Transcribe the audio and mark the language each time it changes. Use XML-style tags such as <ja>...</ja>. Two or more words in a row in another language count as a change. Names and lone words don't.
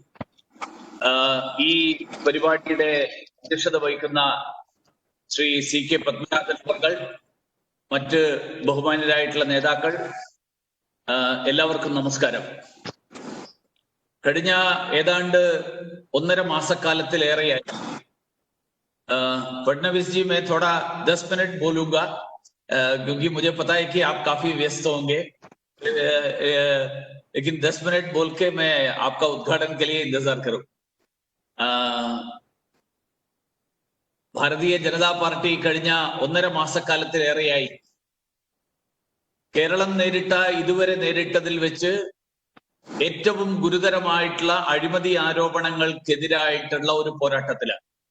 <ml>ഈ പരിപാടിയുടെ അധ്യക്ഷത വഹിക്കുന്ന ശ്രീ CK പത്മനാഭൻ അവർ, മറ്റ് ബഹുമാന്യരായിട്ടുള്ള നേതാക്കൾ, എല്ലാവർക്കും നമസ്കാരം. കഴിഞ്ഞ ഏതാണ്ട് 1.5 മാസക്കാലത്തിലേറെയായി</ml> <hi>फडणवीस जी मैं थोड़ा 10 मिनट बोलूंगा क्योंकि मुझे पता है कि आप काफी व्यस्त होंगे, लेकिन 10 मिनट बोल के मैं आपका उद्घाटन के लिए इंतजार करूं.</hi> <ml>ഭാരതീയ ജനതാ പാർട്ടി കഴിഞ്ഞ 1.5 മാസക്കാലത്തിലേറെയായി കേരളം ഇതുവരെ നേരിട്ടതിൽ വെച്ച് ഏറ്റവും ഗുരുതരമായിട്ടുള്ള അഴിമതി ആരോപണങ്ങൾക്കെതിരായിട്ടുള്ള ഒരു പോരാട്ടത്തിലാണ്.</ml>